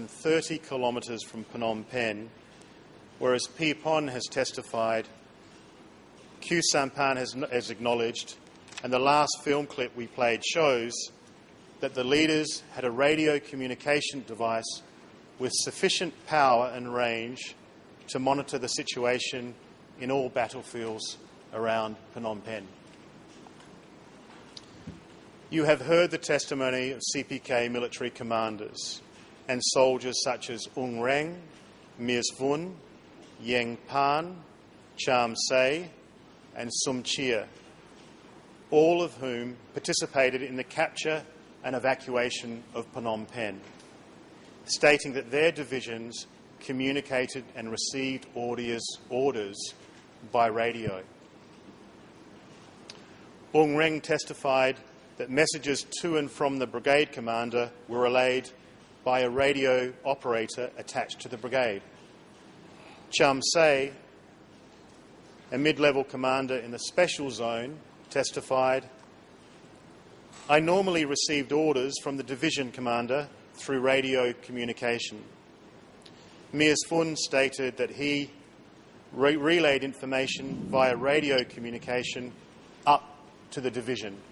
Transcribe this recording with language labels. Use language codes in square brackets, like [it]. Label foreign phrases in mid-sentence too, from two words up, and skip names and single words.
[en] 30 kilometres from Phnom Penh, whereas Phi Pon has testified, Khieu Samphan has acknowledged, and the last film clip we played shows that the leaders had a radio communication device with sufficient power and range to monitor the situation in all battlefields around Phnom Penh. You have heard the testimony of CPK military commanders and soldiers such as Ung Reng, Mies Vun, Yeng Pan, Cham Se and Sum Chia, all of whom participated in the capture and evacuation of Phnom Penh, stating that their divisions communicated and received orders by radio. Ung Reng testified that messages to and from the brigade commander were relayed by a radio operator attached to the brigade. Cham Se, a mid-level commander in the Special Zone, testified, "I normally received orders from the division commander through radio communication." Mies Fun stated that he relayed information via radio communication up to the division.